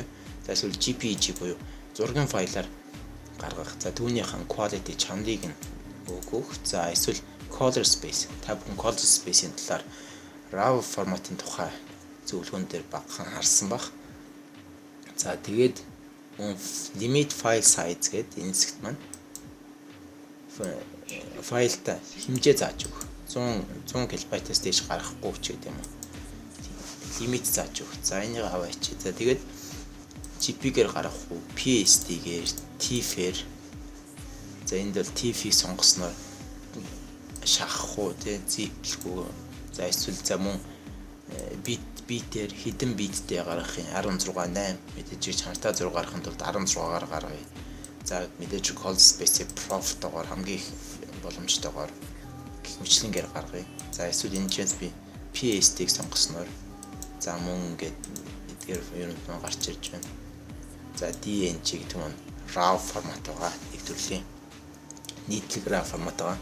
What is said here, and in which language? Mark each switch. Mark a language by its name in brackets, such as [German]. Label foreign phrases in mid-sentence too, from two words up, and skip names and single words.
[Mongolian] За эсвэл JPEG буюу зургийн файлаар гаргах. За түүнийхэн quality чанарыг нь өгөх. За эсвэл [English] color space. [Mongolian] Та бүхэн [English] color space- [Mongolian] ийн талаар RAW форматын тухай зөвлөгөөн дээр багахан харсан баг. За тэгээд [English] limit file size [Mongolian] гэдэг энэ хэсэгт маань файлтай хэмжээ зааж өгөх. 100 кБ-аас дээш гаргахгүй ч гэдэг юм уу. Лимит зааж өгөх. За энийг аваач. За тэгээд JPEG-ээр гаргах уу, PSD-гээр, TIFF-ээр. За энд бол TIFF-ийг сонгосноор шахах уу, зиплэхгүй. За эсвэл за мөн битээр хэдэн биттэй гаргахын 16 8 мэдээж чанартай зураг гаргахын тулд 16-аар гаргая. За мэдээж [English] color space [Mongolian] prof-тойгоор хамгийн их боломжтойгоор мэтлэнгээр гаргая. За эсвэл энэ ч би PSD-г сонгосноор за мөн ингээд эдгээр юунууд маань гарч ирж байна. За DNG гэдэг нь RAW формат байгаа. Нэг төрлийн нийтлэг RAW формат байгаа.